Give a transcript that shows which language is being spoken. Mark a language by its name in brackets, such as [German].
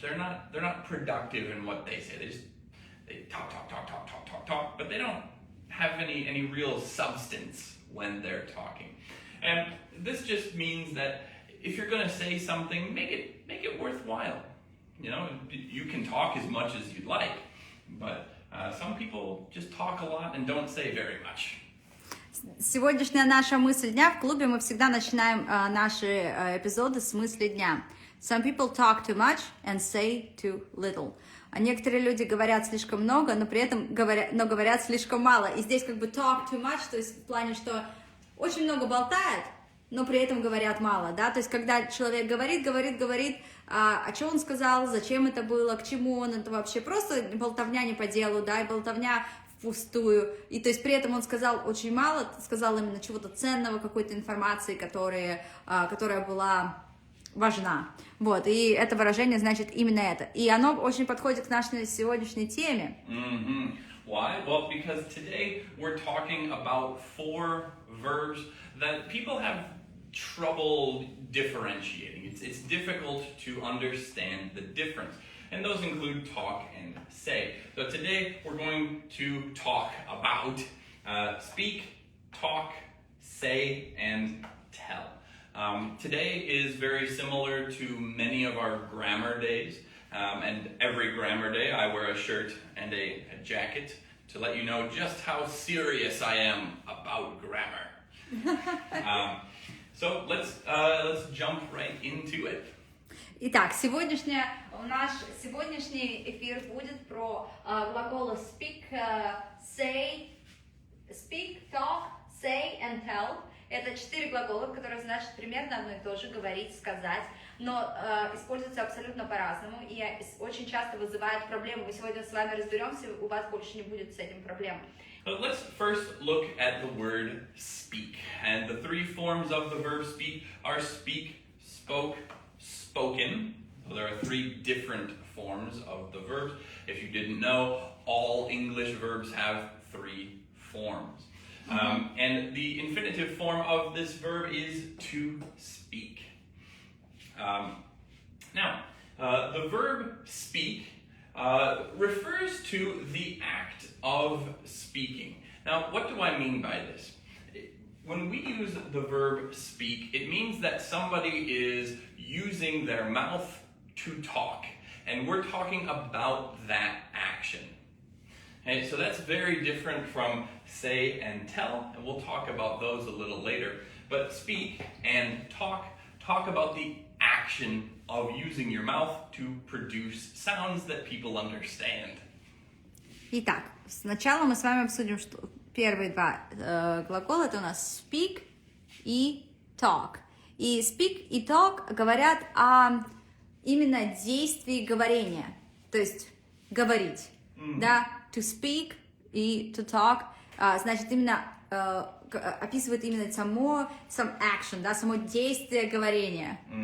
[English] They're not productive in what they say. They talk, but they don't have any real substance when they're talking. And this just means that if you're going to say something, make it worthwhile. You know, you can talk as much as you'd like, but some people just talk a lot and don't say very much. [Russian] Сегодняшняя наша мысль дня в клубе, мы всегда начинаем наши эпизоды с мысли дня. [English] Some people talk too much and say too little. [Russian] А некоторые люди говорят слишком много, но при этом говорят слишком мало. И здесь как бы [English] talk too much, [Russian] то есть в плане, что очень много болтает, но при этом говорят мало, да, то есть когда человек говорит, о чем он сказал, зачем это было, к чему он, это вообще просто болтовня не по делу, да, и болтовня впустую, и то есть при этом он сказал очень мало, сказал именно чего-то ценного, какой-то информации, которая была важна, вот, и это выражение значит именно это, и оно очень подходит к нашей сегодняшней теме. [English] Why? Well, because today we're talking about 4 verbs that people have trouble differentiating. It's difficult to understand the difference. And those include talk and say. So today we're going to talk about speak, talk, say, and tell. Today is very similar to many of our grammar days. And every grammar day I wear a shirt and a jacket to let you know just how serious I am about grammar. So let's jump right into it. [Russian] Итак, наш сегодняшний эфир будет про глаголы [English] speak, say, speak, talk, say and tell. [Russian] Это 4 глагола, которые значат примерно одно и то же: говорить, сказать, но используются абсолютно по-разному и очень часто вызывают проблемы. Мы сегодня с вами разберемся, у вас больше не будет с этим проблем. [English] Let's first look at the word speak. And the 3 forms of the verb speak are speak, spoke, spoken. So there are 3 different forms of the verbs. If you didn't know, all English verbs have 3 forms. And the infinitive form of this verb is to speak. Now, the verb speak refers to the act of speaking. Now, what do I mean by this? When we use the verb speak, it means that somebody is using their mouth to talk, and we're talking about that action. Okay, so that's very different from say and tell, and we'll talk about those a little later. But speak and talk about the action of using your mouth to produce sounds that people understand. [Russian] Итак, сначала мы с вами обсудим, что первые 2 глагола это у нас speak и talk. И speak и talk говорят о именно действии говорения, то есть говорить, да, to speak и to talk, значит именно описывает именно сам action, да, само действие говорения.